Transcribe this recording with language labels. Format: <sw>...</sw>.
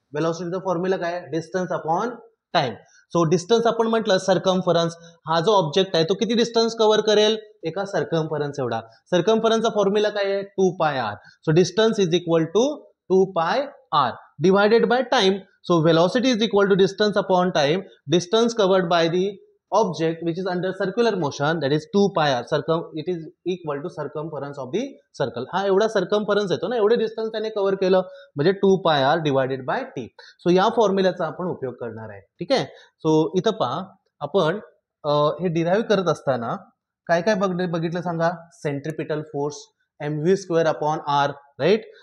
<mr>वेलोसिटीचा formula काय, distance upon time. So distance आपण म्हटलं सर्कम्फरन्स, हा जो ऑब्जेक्ट आहे तो किती डिस्टन्स कव्हर करेल, एका सर्कम्फरन्स एवढा. सर्कम्फरन्सचा फॉर्म्युला काय आहे, 2 पाय R.</mr> <en>So distance is equal to 2 pi r divided by time. So velocity is equal to distance upon time. Distance covered by the object which is under circular motion, that is 2 pi r. It is equal to circumference of the circle.</en> <mr>हा एवढा circumference येतो ना, एवढे distance त्याने cover केलं म्हणजे 2 pi r divided by t. So या फॉर्म्युल्याचा आपण उपयोग करणार आहे. ठीक आहे. सो इथं पहा, आपण हे डिराइव्ह करत असताना काय काय बघितलं सांगा, centripetal force mv square upon R, right.</mr>